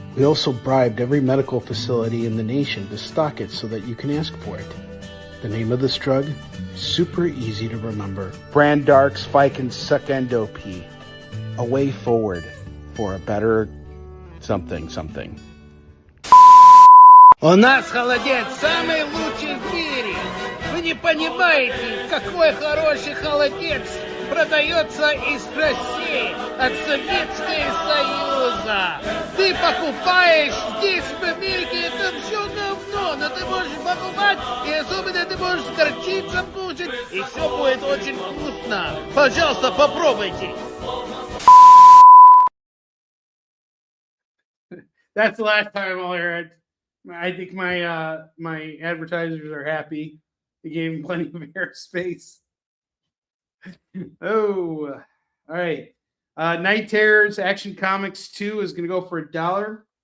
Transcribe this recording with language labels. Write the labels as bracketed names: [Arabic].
[English] We also bribed every medical facility in the nation to stock it so that you can ask for it. The name of this drug? Super easy to remember. Brandark's Ficon Secendo P. A way forward for a better something. [Russian] У нас холодец самый лучший в мире. Вы не понимаете, какой хороший холодец продается из России, от Советского Союза. Ты покупаешь здесь, в Америке, это все говно, но ты можешь покупать, и особенно ты можешь с горчицей кушать, и все будет очень вкусно. Пожалуйста, попробуйте. [English] That's the last time I'll hear it. I think my my advertisers are happy. They gave him plenty of airspace. Oh, all right. Night Terrors Action Comics 2 is going to go for $1.